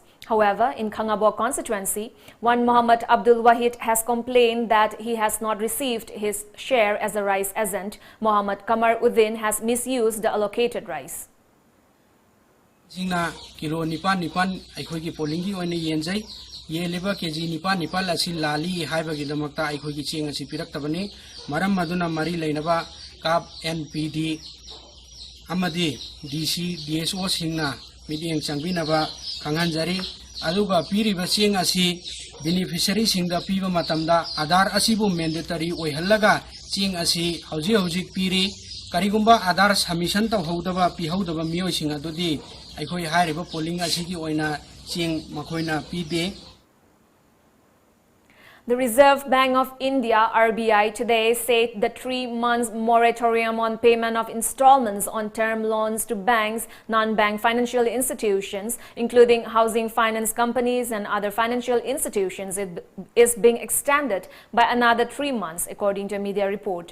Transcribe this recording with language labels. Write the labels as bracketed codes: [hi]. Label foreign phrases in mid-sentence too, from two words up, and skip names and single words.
[en] However, in Khangabo constituency, one Muhammad Abdul Wahid has complained that he has not received his share as a rice agent. Muhammad Kamar Uddin has misused the allocated rice. [mni] Jingna kilo nipan aikoi ki polling ki oine yenjai ye leba keji nipan asi lali haiba gi damakta aikoi ki ching asi pirak tabani maram maduna mari leinaba kap NPD amadi DC DSO singna mideng changbinaba khanganjari aduga piriba ching asi beneficiary singda piba matamda Aadhar asibu mandatory oihallaga ching asi hauji piri karigumba Aadhar submission tawhodaba pihodaba mioi sing adudi aikoi hairiba polling asigi oina ching makoina pide. [en] The Reserve Bank of India (RBI) today said the 3 months moratorium on payment of installments on term loans to banks, non-bank financial institutions, including housing finance companies and other financial institutions, is being extended by another 3 months, according to a media report.